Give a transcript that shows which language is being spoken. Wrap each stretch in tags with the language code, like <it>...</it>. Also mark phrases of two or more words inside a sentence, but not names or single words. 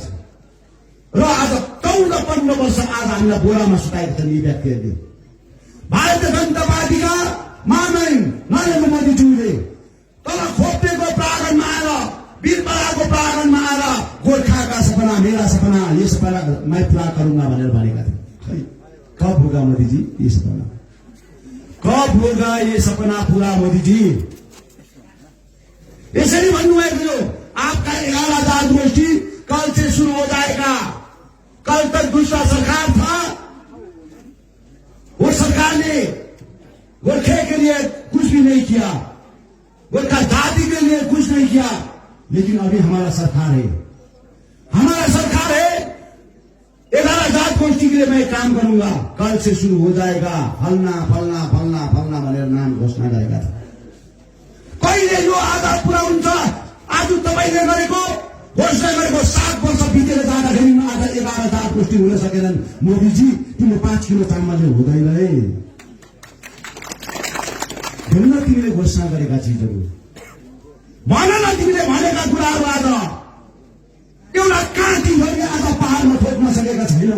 <ne>र आज 14-15 वर्ष आज हामीलाई बोरामा सुताएका छन् यी व्यक्तिहरूले। भारतीय जनता पार्टीका महामहिम नरेन्द्र मोदीज्यूले तल खोप्टेको प्राङ्गणमा आएर, वीरपाडाको प्राङ्गणमा आएर गोर्खाका सपना,</ne> <hi>मेरा सपना, ये सपना मैं पूरा करूंगा</hi> <ne>भनेर भनेका थिए।</ne> <hi>खै कब होगा मोदी जी ये सपना? कब होगा ये सपना पूरा मोदी जी?</hi> <ne>यसरी भन्नुभएको थियो,</ne> <hi>आपका 11,000 गोष्ठी कल से शुरू हो जाएगा। कल तक दूसरा सरकार था, वो सरकार ने गोरखे के लिए कुछ भी नहीं किया, गोरखा जाति के लिए कुछ नहीं किया। लेकिन अभी हमारा सरकार है, हमारा सरकार है। 11,000 गोष्ठी के लिए मैं काम करूंगा, कल से शुरू हो जाएगा, फलना फलना फलना फलना</hi> <ne>भनेर नाम घोषणा गरेका थिए। कहिले यो आधार पुरा हुन्छ? आज तपाईँले गरेको घोषणा गरेको 7 वर्ष बितेर जाँदाखेरि आज 11,000 गोष्ठी हुन सकेनन्। मोदीजी तिम्रो 5 किलो चामलले हुँदैन है। भन्न तिमीले घोषणा गरेका चिजहरू भन न, तिमीले भनेका कुराहरू आज एउटा काँटीभरि आज पहाडमा ठोक्न सकेका छैनौ।</ne>